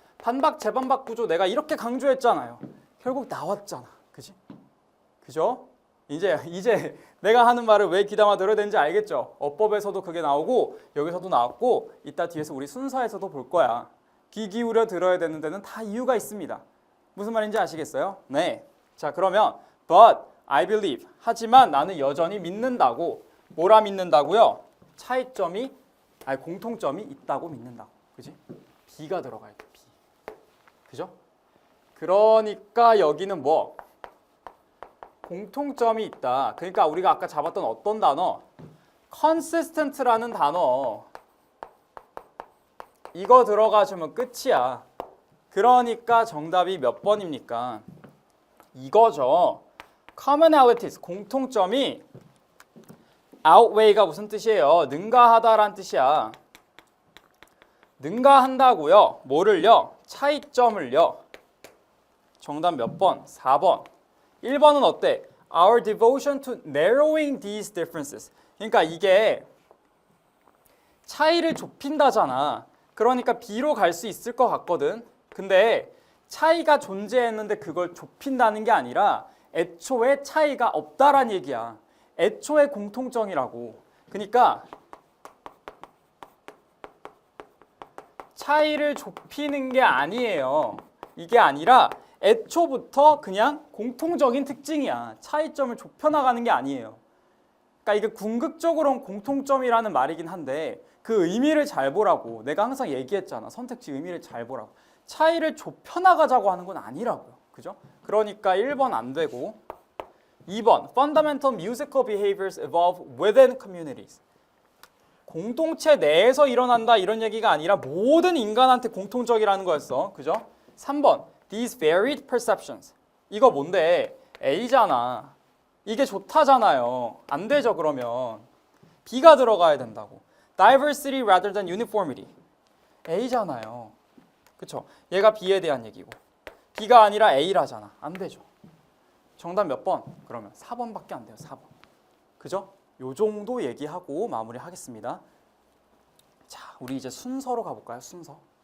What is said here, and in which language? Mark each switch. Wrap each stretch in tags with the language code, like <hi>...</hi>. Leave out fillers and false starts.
<ko>반박, 재반박 구조 내가 이렇게 강조했잖아요. 결국 나왔잖아. 그지? 그죠? 이제 내가 하는 말을 왜 귀담아 들어야 되는지 알겠죠? 어법에서도 그게 나오고 여기서도 나왔고 이따 뒤에서 우리 순서에서도 볼 거야. 귀 기울여 들어야 되는 데는 다 이유가 있습니다. 무슨 말인지 아시겠어요? 네. 자, 그러면</ko> <en>but I believe.</en> <ko>하지만 나는 여전히 믿는다고. 뭐라 믿는다고요? 차이점이 공통점이 있다고 믿는다고. 그지? B가 들어가야 돼. B. 그죠? 그러니까 여기는 뭐? 공통점이 있다. 그러니까 우리가 아까 잡았던 어떤 단어? consistent라는 단어. 이거 들어가주면 끝이야. 그러니까 정답이 몇 번입니까? 이거죠. commonalities, 공통점이 outweigh가 무슨 뜻이에요? 능가하다란 뜻이야. 능가한다고요. 뭐를요? 차이점을요. 정답 몇 번? 4번. 1번은 어때?</ko> <en>Our devotion to narrowing these differences.</en> <ko>그러니까 이게 차이를 좁힌다잖아. 그러니까 B로 갈 수 있을 것 같거든. 근데 차이가 존재했는데 그걸 좁힌다는 게 아니라 애초에 차이가 없다란 얘기야. 애초에 공통점이라고. 그러니까 차이를 좁히는 게 아니에요. 이게 아니라 애초부터 그냥 공통적인 특징이야. 차이점을 좁혀나가는 게 아니에요. 그러니까 이게 궁극적으로는 공통점이라는 말이긴 한데 그 의미를 잘 보라고. 내가 항상 얘기했잖아. 선택지 의미를 잘 보라고. 차이를 좁혀나가자고 하는 건 아니라고요. 그죠? 그러니까 1번 안 되고 2번</ko> <en>Fundamental musical behaviors evolve within communities.</en> <ko>공동체 내에서 일어난다 이런 얘기가 아니라 모든 인간한테 공통적이라는 거였어. 그죠? 3번</ko> <en>These varied perceptions.</en> <ko>이거 뭔데? A잖아. 이게 좋다잖아요. 안 되죠 그러면. B가 들어가야 된다고.</ko> <en>Diversity rather than uniformity.</en> <ko>A잖아요. 그쵸? 얘가 B에 대한 얘기고 B가 아니라 A라잖아. 안 되죠. 정답 몇 번? 그러면 4번밖에 안 돼요. 4번. 그죠? 요 정도 얘기하고 마무리하겠습니다. 자, 우리 이제 순서로 가볼까요? 순서.</ko>